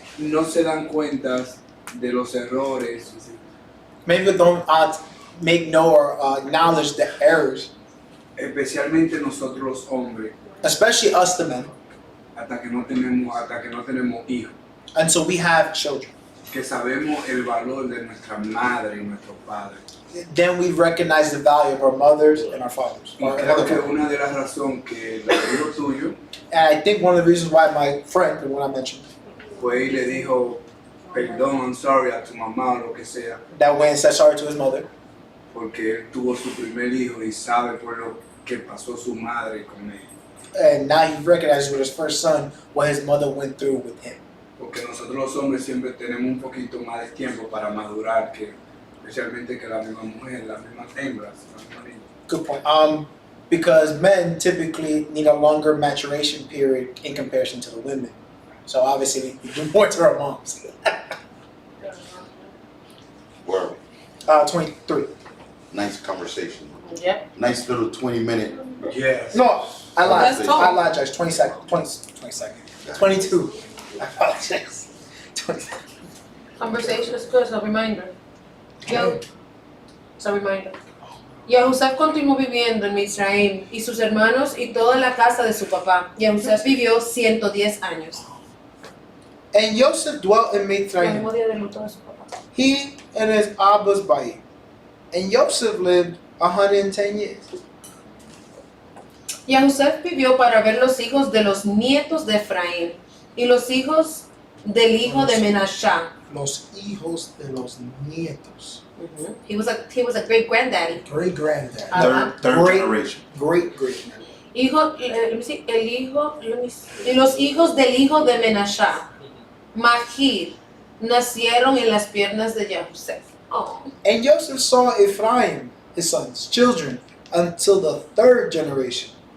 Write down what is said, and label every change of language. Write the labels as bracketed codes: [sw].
[es] no se dan cuenta de los errores, [en] maybe don't make know or acknowledge the errors, [es] especialmente nosotros los hombres, [en] especially us the men, [es] hasta que no tenemos hijos, [en] until we have children. [es] que sabemos el valor de nuestra madre y nuestros padres. [en] Then we recognize the value of our mothers and our fathers. [es] Y creo que una de las razones que el amigo tuyo [en] And I think one of the reasons why my friend, the one I mentioned, [es] fue y le dijo perdón, [en] I'm sorry [es] a tu mamá o lo que sea, [en] that went and said sorry to his mother, [es] porque él tuvo su primer hijo y sabe por lo que pasó su madre con él. [en] and now he recognizes with his first son what his mother went through with him. [es] Porque nosotros los hombres siempre tenemos un poquito más de tiempo para madurar, que especialmente que la misma mujer, las mismas hembras, las mismas niñas. [en] Good point. Because men typically need a longer maturation period in comparison to the women. So obviously we do more to our moms. Word. 23. Nice conversation. Yep. Nice little 20-minute. Yes. No, I lied. That's tall. I lied, Judge. 20 seconds. 20 seconds. 22. I apologize. 20 seconds. Conversation is good, it's a reminder. It's a reminder. [es] Yahusef continuó viviendo en Misraim y sus hermanos y toda la casa de su papá. Yahusef vivió 110 años. [en] And Joseph dwelt in [es] El [en] Mitzrayim, [es] mismo día de luto de su papá. [en] he and his Abba's Bayit. And Joseph lived 110 years. [es] Yahusef vivió para ver los hijos de los nietos de Efraín y los hijos del hijo de Menashá. Los hijos de los nietos. [en] He was a great granddaddy. Great granddad. [es] Ajá. [en] Third Great. generation. Great. [es] Hijo, [en] let me see, [es] y los hijos del hijo de Menashá, Mahir, nacieron en las piernas de Yahusef. [en] Oh. And Joseph saw Ephraim, his sons, children, until the third generation.